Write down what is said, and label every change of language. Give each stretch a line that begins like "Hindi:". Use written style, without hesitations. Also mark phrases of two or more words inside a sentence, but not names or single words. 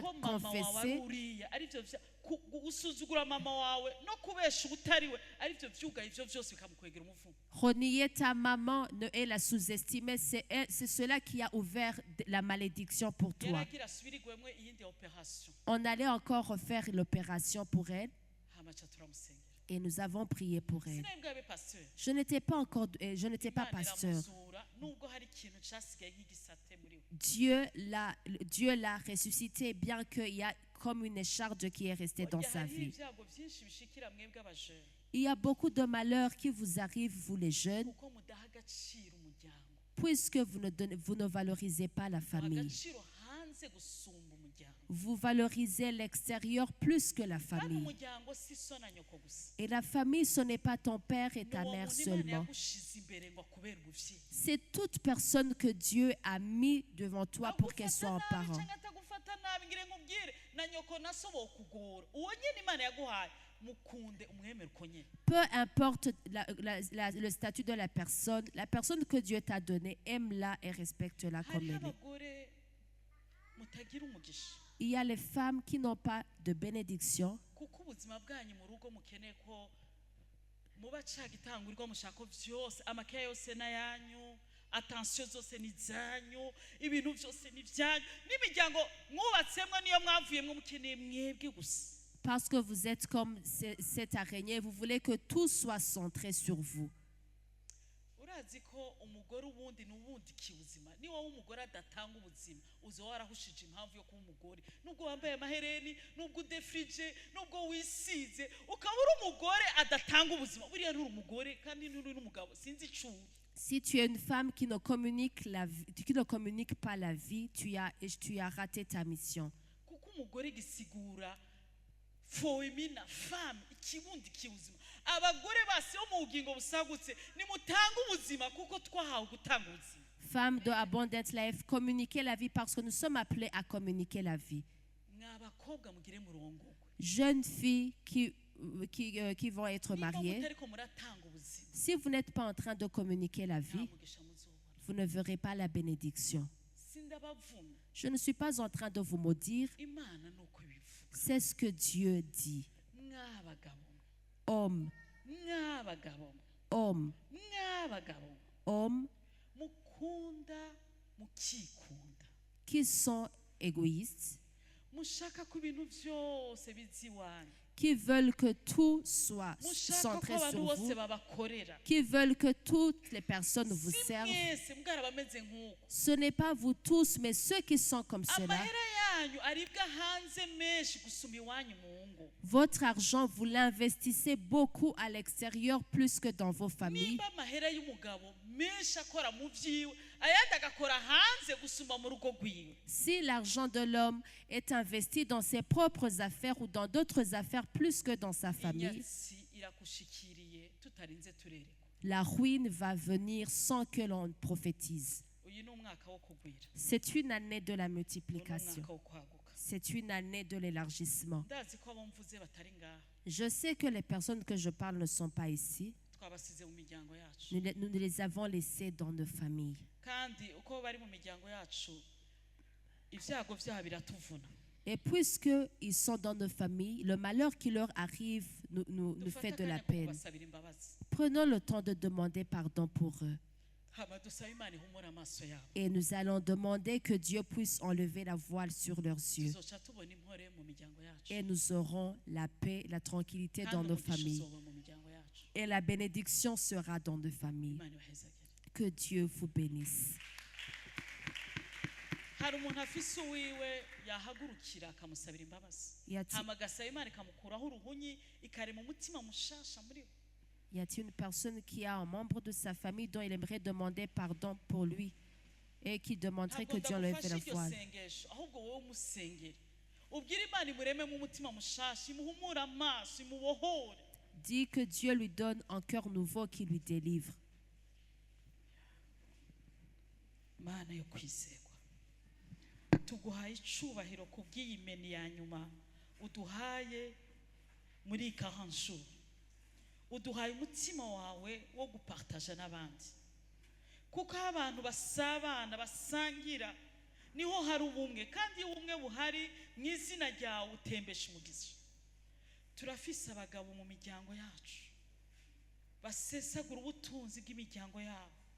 Rundi: ko mama wawe ari confesser uriya, aribyo usuzugura mama wawe no kubesha utariwe, aribyo byugaye ibyo byose bikamukwegera umuvumo.
French: renier ta maman et la sous-estimer, c'est cela qui a ouvert la malédiction pour toi.
Rundi: yaragira asubirigwemwe iyindi operation,
French: On allait encore refaire l'opération pour elle
Rundi: hama ca turamusengera.
French: et nous avons prié pour elle.
Rundi: sinari bwabe pasteur,
French: Je n'étais pas
Rundi: Imana pasteur. iramuzura, nubwo hari ikintu cyasigaye nk'igisate muri we.
French: Dieu l'a ressuscité, bien qu'il y a comme une écharde qui est restée dans sa
Rundi: hariho vie. ibyago byinshi bishikira mwebwe abajene
French: Il y a beaucoup de malheurs qui vous arrivent, vous les jeunes,
Rundi: kuko mudaha agaciro umuryango,
French: puisque vous ne valorisez pas la famille.
Rundi: agaciro hanze gusumba umuryango,
French: Vous valorisez l'extérieur plus que la
Rundi: kandi famille. umuryango si so na nyoko gusa,
French: Et la famille, ce n'est pas ton père et
Rundi: ni ta uwo mère muntu Imana seulement. yagushize imbere ngo akubere umuvyeyi.
French: C'est toute personne que Dieu a mis devant toi pour qu'elle soit un
Rundi: Agufata nabi parent. canke atagufata nabi ngire nkubwire na nyoko na so bokugora, uwo nyene Imana yaguhaye mukunde umwemere uko nyene.
French: Peu importe le statut de la personne que Dieu t'a donnée, aime-la et respecte-la comme
Rundi: hariho
French: elle est.
Rundi: abagore mutagira umugisha
French: Il y a les femmes qui n'ont pas de bénédiction
Rundi: kuko ubuzima bwanyu mu rugo mukeneye ko muba cagitangurirwa mushaka ko vyose amakeya yose n'ayanyu, atansiyo zose ni zanyu, ibintu byose ni byanyu, n'imiryango mwubatsemwo niyo mwavuyemwo mukeneye mwebwe gusa.
French: parce que vous êtes comme cette araignée. Vous voulez que tout soit centré sur vous.
Rundi: urazi ko umugore ubundi n'ubundi kibuzima, ni wowe umugore adatanga ubuzima uzi warahushije impamvu yo kuba umugore, nubwo wambaye amahereni, nubwo udefrije, nubwo wisize, ukaba uri umugore adatanga ubuzima, buriya nturi umugore kandi nturi n'umugabo, sinzi icuri.
French: Si tu es une femme qui ne communique pas la vie, tu as raté ta mission.
Rundi: kuko umugore gisigura foimina femme, ikibundi kibuzima. Abagore base bo mu bugingo busagutse nimutanga ubuzima kuko twahawe gutanga ubuzima.
French: Femmes de Abundant Life, communiquez la vie parce que nous sommes appelés à communiquer la vie.
Rundi: mwabakobwa mugire murongogwe
French: Jeunes filles qui vont être
Rundi: niba mariées, mutariko muratanga ubuzima
French: si vous n'êtes pas en train de communiquer la
Rundi: nta vie, mugisha muzobona
French: vous ne verrez pas la bénédiction.
Rundi: sindabavuna
French: Je ne suis pas en train de vous maudire,
Rundi: imana nuko ibivuga
French: c'est ce que Dieu dit.
Rundi: mwabagabo Hommes, mwabagabo hommes, mwabagabo hommes mukunda mukikunda
French: qui sont égoïstes,
Rundi: mushaka ko ibintu byose bizi iwanyu
French: qui veulent que tout soit
Rundi: mushaka ko centré abantu sur bose vous, babakorera
French: qui veulent que toutes les personnes vous
Rundi: si servent. mwese mwarabameze nk'uko
French: Ce n'est pas vous tous, mais ceux qui sont comme cela.
Rundi: amahera yanyu aribwa hanze menshi gusumba iwanyu mu ngo
French: Votre argent, vous l'investissez beaucoup à l'extérieur plus que dans vos familles.
Rundi: nimba amahera y'umugabo menshi akora mu byiwe ayandi agakora hanze gusumba mu rugo rwiwe
French: Si l'argent de l'homme est investi dans ses propres affaires ou dans d'autres affaires plus que dans sa famille,
Rundi: inyatsi irakushikiriye tutarinze turerekwa
French: la ruine va venir sans que l'on prophétise.
Rundi: uyu ni umwaka wo kugwira
French: C'est une année de la
Rundi: uyu ni multiplication. umwaka wo kwaguka
French: C'est une année de l'élargissement.
Rundi: ndazi ko abo mvuze batari ngaha
French: Je sais que les personnes que je parle ne sont pas ici.
Rundi: twabasize mu miryango yacu
French: Nous les avons laissés dans nos familles.
Rundi: kandi uko bari mu miryango yacu ibyago byabo biratuvuna
French: Et puisqu'ils sont dans nos familles, le malheur qui leur arrive nous
Rundi: dufate
French: fait de la
Rundi: akanya ko peine. kubasabira imbabazi
French: Prenons le temps de demander pardon pour eux.
Rundi: hama dusabe imana ihumura amaso yabo
French: Et nous allons demander que Dieu puisse enlever la voile sur leurs yeux.
Rundi: tuzoca tubona impore mu miryango yacu
French: Et nous aurons la paix, la tranquillité dans
Rundi: kandi nos umugisha familles. uzoba mu miryango yacu
French: Et la bénédiction sera dans nos familles.
Rundi: imana ibahezagire
French: Que Dieu vous bénisse.
Rundi: hari umuntu afise uwiwe yahagurukira akamusabira imbabazi
French: Y a-t-il
Rundi: hama agasaba imana ikamukuraho uruhunyi ikarema umutima mushasha muri we
French: y a-t-il une personne qui a un membre de sa famille dont il aimerait demander pardon pour lui et qui demanderait
Rundi: ntabwo
French: que Dieu enlève
Rundi: ndagufasha la iryo voile? sengesho ahubwo wowe umusengere ubwire imana imurememo umutima mushasha imuhumure amaso imubohore
French: Dit que Dieu lui donne un cœur nouveau qui lui délivre.
Rundi: mana yo kwizerwa tuguhaye icubahiro ku bw'iyi meni ya nyuma uduhaye muri ikahanshuro uduhaye umutima wawe wo gupartaja n'abandi kuko aho abantu basabana basangira niho hari ubumwe kandi iyo ubumwe buhari mu izina ryawe utembesha umugisha turafise abagabo mu miryango yacu basesagura ubutunzi bw'imiryango yabo